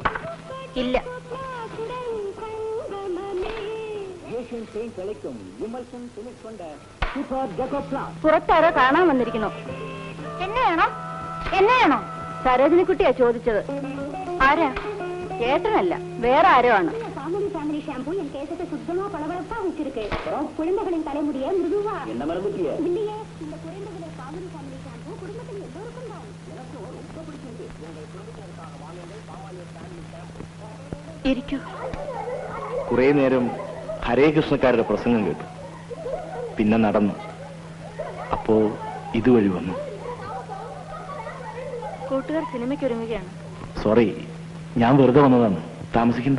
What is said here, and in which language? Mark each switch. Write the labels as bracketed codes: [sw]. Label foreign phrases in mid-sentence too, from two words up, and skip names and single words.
[ml] ഇല്ല. പുറത്താരോ കാണാൻ വന്നിരിക്കുന്നു. എന്നെയാണോ? സരോജിനി കുട്ടിയാ ചോദിച്ചത്. ആരാ? ഏട്ടനല്ല, വേറെ ആരോ ആണ്. [ta] ஷாம்பு என் கேசத்தை சுத்தமா பளபளப்பா வச்சிருக்கேன். குழந்தைகளின் தலைமுடியை மிருதுவா என்ன மறந்துட்டியே? இல்லையே, இந்த குறைந்த விலை பாமணி ஃபேமிலி ஷாம்பு குடும்பத்தில் எல்லோருக்கும் தான். எனக்கு ரொம்ப பிடிச்சிருக்கு. உங்கள் குடும்பத்திற்காக வாங்குங்கள் பாமாலி ஃபேமிலி ஷாம்பு. [ml] ഇരിക്കൂ. കുറെ നേരം ഹരേകൃഷ്ണക്കാരുടെ പ്രസംഗം കേട്ടു. പിന്നെ നടന്നു. അപ്പോ ഇതുവഴി വന്നു. കൂട്ടുകാർ സിനിമയ്ക്ക് ഒരുങ്ങുകയാണ്. സോറി, ഞാൻ വെറുതെ വന്നതാണ്. താമസിക്കണ്ട.